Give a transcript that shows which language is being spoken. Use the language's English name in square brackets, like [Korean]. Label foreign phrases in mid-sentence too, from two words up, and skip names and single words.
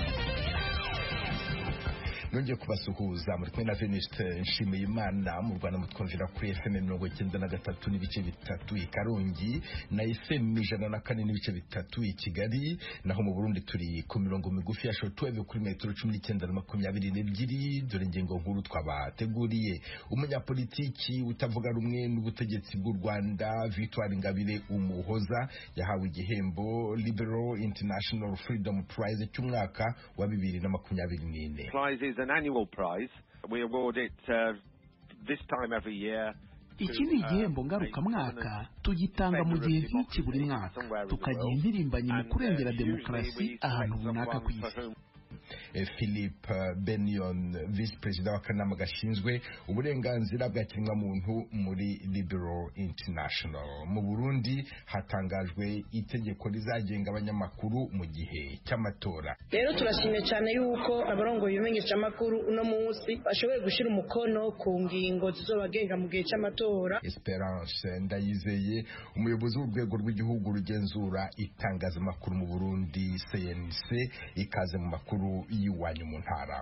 [Kinyarwanda] Nongeye kubasuhuza muri kumwe na Venuste Nshimiyimana mu Rwanda mutwumvira kuri FM 93 n'ibice bitatu i Karongi na FM 104 n'ibice bitatu i Kigali, naho mu Burundi turi ku mirongo migufi ya shortwave kuri metero 19 na 22. Dore ingingo nkuru twabateguriye. Umunyapolitiki utavuga rumwe n'ubutegetsi bw'u Rwanda Victoire Ingabire Umuhoza yahawe igihembo Liberal International Freedom Prize cy'umwaka wa 2024. [English] An annual prize. We award it this time every year. [Kinyarwanda] Iki ni igihembo ngarukamwaka tugitanga mu gihe nk'iki buri mwaka tukagira impirimbanyi mu kurengera demokarasi ahantu runaka ku isi. Philippe Benyon, [English] Vice President [Kinyarwanda] w'akanama gashinzwe uburenganzira bwa kiremwamuntu muri Liberal International. Mu Burundi hatangajwe itegeko rizagenga abanyamakuru mu gihe cy'amatora. [Rundi] Rero turashimye cyane yuko abarongoye ibimenyesha makuru uno munsi bashoboye gushira umukono ku ngingo zizobagenga mu gihe cy'amatora. [Kinyarwanda] Esperance Ndayizeye, umuyobozi w'urwego rw'igihugu rugenzura itangazamakuru mu Burundi CNC, ikaze mu makuru iwanyu mu ntara.